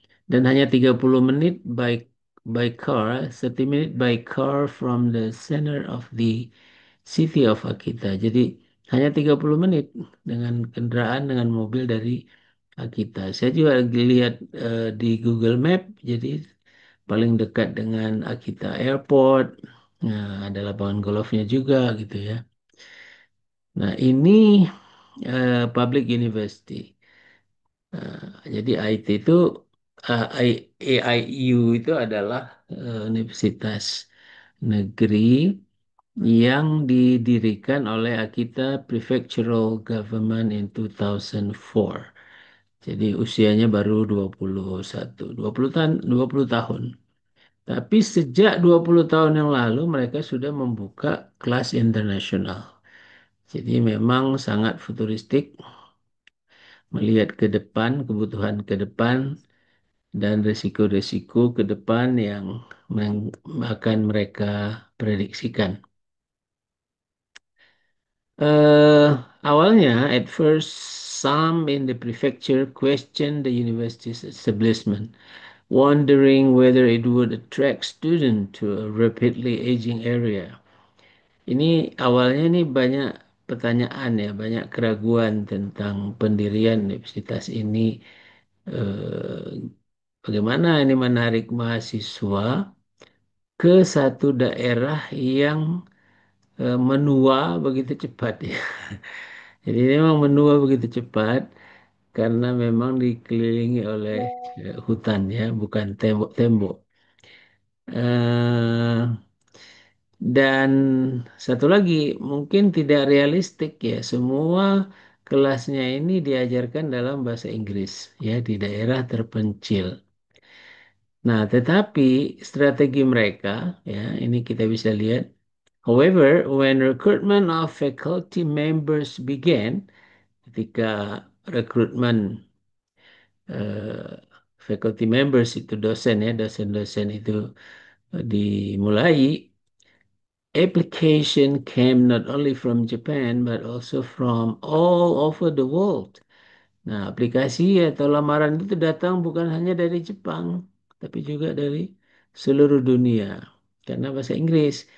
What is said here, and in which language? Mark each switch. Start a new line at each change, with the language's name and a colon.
Indonesian: Dan hanya 30 menit
English: by car, 30 menit by car from the center of the city of Akita.
Indonesian: Jadi hanya 30 menit dengan kendaraan dengan mobil dari Akita. Saya juga lihat di Google Map, jadi paling dekat dengan Akita Airport. Nah, ada lapangan golfnya juga gitu ya. Nah, ini public university. Jadi IT itu AIU itu adalah universitas negeri yang didirikan oleh Akita Prefectural Government in 2004. Jadi usianya baru 21, 20 tahun, 20 tahun. Tapi sejak 20 tahun yang lalu mereka sudah membuka kelas internasional. Jadi memang sangat futuristik melihat ke depan, kebutuhan ke depan dan risiko-risiko ke depan yang akan mereka prediksikan. Awalnya,
English: at first, some in the prefecture questioned the university's establishment, wondering whether it would attract students to a rapidly aging area.
Indonesian: Ini awalnya ini banyak pertanyaan ya, banyak keraguan tentang pendirian universitas ini. Eh, Bagaimana ini menarik mahasiswa ke satu daerah yang menua begitu cepat ya. Jadi memang menua begitu cepat karena memang dikelilingi oleh hutan ya, bukan tembok-tembok. Eh, dan satu lagi mungkin tidak realistik ya, semua kelasnya ini diajarkan dalam bahasa Inggris ya di daerah terpencil. Nah, tetapi strategi mereka ya, ini kita bisa lihat.
English: However, when recruitment of faculty members began,
Indonesian: ketika rekrutmen eh, faculty members itu dosen ya, dosen-dosen itu dimulai,
English: application came not only from Japan but also from all over the world.
Indonesian: Nah, aplikasi atau lamaran itu datang bukan hanya dari Jepang, tapi juga dari seluruh dunia karena bahasa Inggris.